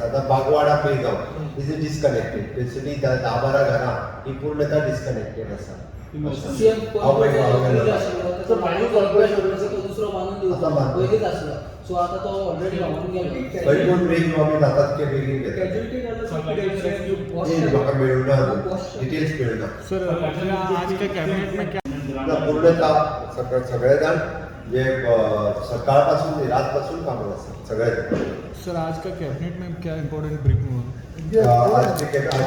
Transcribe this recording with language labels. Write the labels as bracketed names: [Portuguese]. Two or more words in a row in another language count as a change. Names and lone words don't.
[Konkani] आतां बागवाडा पळय जावं [English] is disconnected. [Konkani] बेसिकली 10-12 घरां ही पूर्णतः डिस्कनेक्टेड आसा. सो आता तो ऑलरेडी रावून गेलो. खंय कोण ब्रेक आमी जातात ते बेगीन घेतात. म्हाका मेळूना डिटेल्स मेळूना. [Hindi] सर आज के कैबिनेट में क्या [Konkani] पूर्णतः सगळे जाण जे सकाळपासून रातपासून कामात आसात सगळे जाण. [Hindi] सर आज का कैबिनेट में क्या [English] important briefing [Hindi] हुआ? आज